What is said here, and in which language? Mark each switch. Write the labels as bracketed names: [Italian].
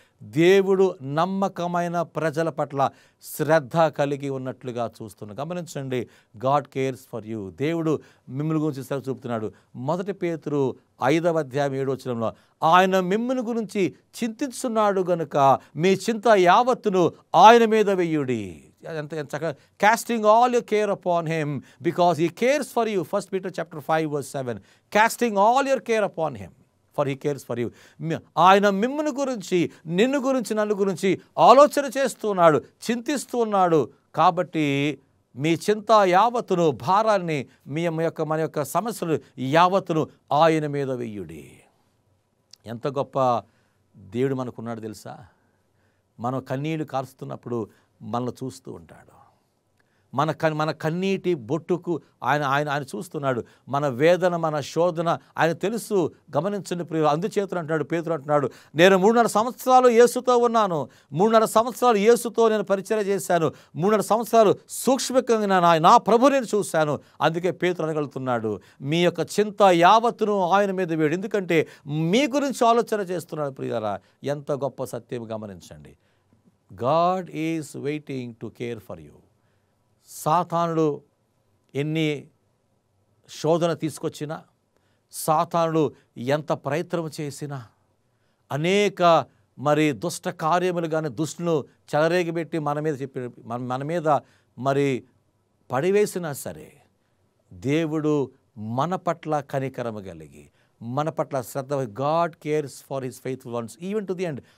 [Telugu] దేవుడు నమ్మకమైన ప్రజల పట్ల శ్రద్ధ కలిగి ఉన్నట్లుగా చూస్తున్నాడు. గమనించండి, [English] God cares for you. [Telugu] దేవుడు మిమ్మల్ని గురించి శ్రద్ధ చూపుతున్నాడు. 1 పేతురు 5:7 ఆయన మిమ్మల్ని గురించి చింతిస్తున్నాడు గనుక మీ చింత యావత్తును ఆయన మీద వెయ్యుడి. ఎంత చక్కగా, [English] casting all your care upon him because he cares for you. 1 Peter chapter 5:7. Casting all your care upon him for he cares for you. [Telugu] ఆయన మిమ్మల్ని గురించి, నిన్ను గురించి, నన్ను గురించి ఆలోచన చేస్తున్నాడు, చింతిస్తున్నాడు. కాబట్టి మీ చింత యావత్తును, భారాన్ని, మన యొక్క సమస్యలు యావత్తును ఆయన మీద వెయ్యుడి. ఎంత గొప్ప దేవుడు మనకున్నాడు తెలుసా? మనం కన్నీళ్లు కారుస్తున్నప్పుడు మనల్ని చూస్తూ ఉంటాడు. మన కన్నీటి బొట్టుకు ఆయన చూస్తున్నాడు. మన వేదన, మన శోధన ఆయన తెలుసు. గమనించండి ప్రియులు, అందుచేత అంటున్నాడు పేతురు అంటున్నాడు, నేను 3.5 సంవత్సరాలు యేసుతో ఉన్నాను, 3.5 సంవత్సరాలు యేసుతో నేను పరిచర్య చేశాను, 3.5 సంవత్సరాలు సూక్ష్మంగా నా ప్రభు నేను చూశాను. అందుకే పేతురు అనగలుగుతున్నాడు, మీ యొక్క చింత యావత్తును ఆయన మీద వేడు. ఎందుకంటే మీ గురించి ఆలోచన చేస్తున్నాడు ప్రియులారా. ఎంత గొప్ప సత్యం గమనించండి. [English] God is waiting to care for you. [Telugu] సాతానుడు ఎన్ని శోధన తీసుకొచ్చినా, సాతానుడు ఎంత ప్రయత్నం చేసినా, అనేక మరి దుష్ట కార్యములు కానీ దుష్టును చెలరేగిపెట్టి మన మీద మరి పడివేసినా సరే, దేవుడు మన పట్ల కనికరము కలిగి, మన పట్ల శ్రద్ధ, [English] God cares for his faithful ones even to the end.